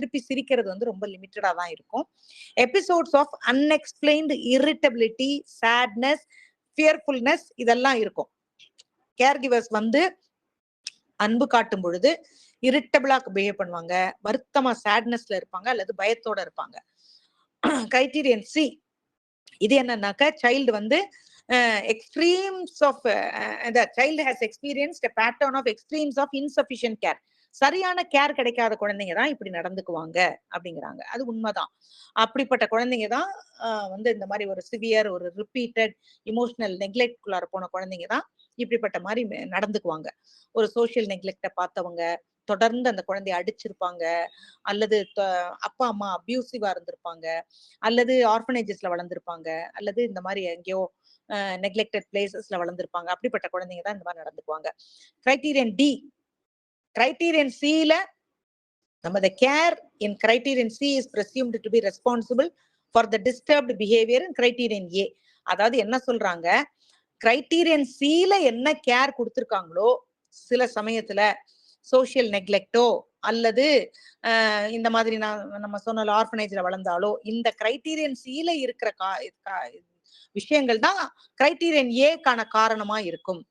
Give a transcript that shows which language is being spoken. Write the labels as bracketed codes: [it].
[ta] திருப்பி சிரிக்கிறது வந்து ரொம்ப லிமிட்டடா தான் இருக்கும். Episodes of unexplained irritability, sadness, ஃபியர்ஃபுல்னஸ் இதெல்லாம் இருக்கும். கேர் கிவர்ஸ் வந்து அன்பு காட்டும் பொழுது இரிட்டபிளா பிஹேவ் பண்ணுவாங்க, வருத்தமா சேட்னஸ்ல இருப்பாங்க அல்லது பயத்தோட இருப்பாங்க. கிரைட்டீரியன் C, இது என்னன்னாக்க சைல்டு வந்து [en] extremes of the child has experienced a pattern of extremes of insufficient care. [ta] சரியான கேர் கிடைக்காத குழந்தைங்க தான் இப்படி நடந்துக்குவாங்க அப்படிங்கிறாங்க. அது உண்மைதான். அப்படிப்பட்ட குழந்தைங்க தான் வந்து இந்த மாதிரி ஒரு சிவியர், ஒரு ரிப்பீட்டட் இமோஷனல் நெக்லெக்ட்குள்ளார போன குழந்தைங்க தான் இப்படிப்பட்ட மாதிரி நடந்துக்குவாங்க. ஒரு சோசியல் நெக்லெக்ட பார்த்தவங்க தொடர்ந்து அந்த குழந்தைய அடிச்சிருப்பாங்க, அல்லது அப்பா அம்மா அபியூசிவா இருந்திருப்பாங்க, அல்லது ஆர்ஃபனேஜஸ்ல வளர்ந்துருப்பாங்க, அல்லது இந்த மாதிரி எங்கேயோ நெக்லெக்டட் பிளேசஸ்ல வளர்ந்துருப்பாங்க. அப்படிப்பட்ட குழந்தைங்க தான் இந்த மாதிரி நடந்துக்குவாங்க. Criterion D. கிரைட்டீரியன் Cல நம்ம [en] the care in criterion C is presumed to be responsible for the disturbed behavior in criterion A. [ta] அதாவது என்ன சொல்றாங்க, கிரைட்டீரியன் Cல என்ன கேர் கொடுத்திருக்காங்களோ சில சமயத்துல சோசியல் நெக்லெக்டோ அல்லது இந்த மாதிரி நம்ம சொன்ன ஆர்ஃபனேஜ்ல வளர்ந்தாலோ இந்த கிரைட்டீரியன் Cல இருக்கிற விஷயங்கள் தான் கிரைட்டீரியன் ஏக்கான காரணமா இருக்கும்.